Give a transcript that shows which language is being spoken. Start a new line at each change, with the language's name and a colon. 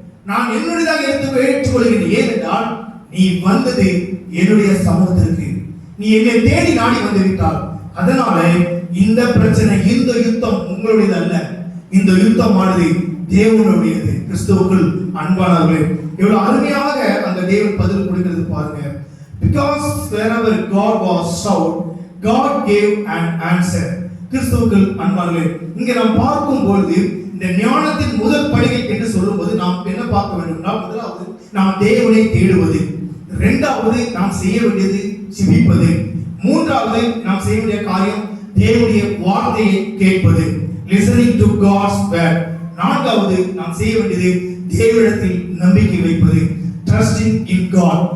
Tamil: நான் என்னுடையதாக ஏற்றுக்கொள்கிறேன். ஏனென்றால் நீ வந்தது என்னுடைய சமூகத்திற்கு, நீ என்னை தேடி நாடி வந்து விட்டால், அதனால இந்த பிரச்சனை, இந்த யுத்தம் உங்களுடையது அல்ல, இந்த யுத்தமானது தேவனுடையது. கிறிஸ்துவுக்குள் அன்பானவர்களே, எவ்வளவு அருமையாக அந்த தேவன் பதில் கொடுக்கிறது பாருங்க.
English: Because wherever God was sought, God gave an answer.
Tamil: கிறிஸ்துவுக்குள் அன்பானவர்களே, இங்க நாம் பார்க்கும் பொழுது இந்த ஞானத்தின் முதல் படிகள் என்று சொல்லும்போது நாம் என்ன பார்க்க வேண்டும்னா, முதலாவது நாம் தேவனை தேடுவது, இரண்டாவது நாம் செய்ய வேண்டியது ஜெபிப்பது, மூன்றாவது நாம் செய்ய வேண்டிய காரியம் தேவனுடைய வார்த்தையை கேட்பது,
English: listening to God's word,
Tamil: நான்காவது நாம் செய்ய வேண்டியது தேவனிடத்தில் நம்பிக்கை வைப்பது,
English: trusting in God.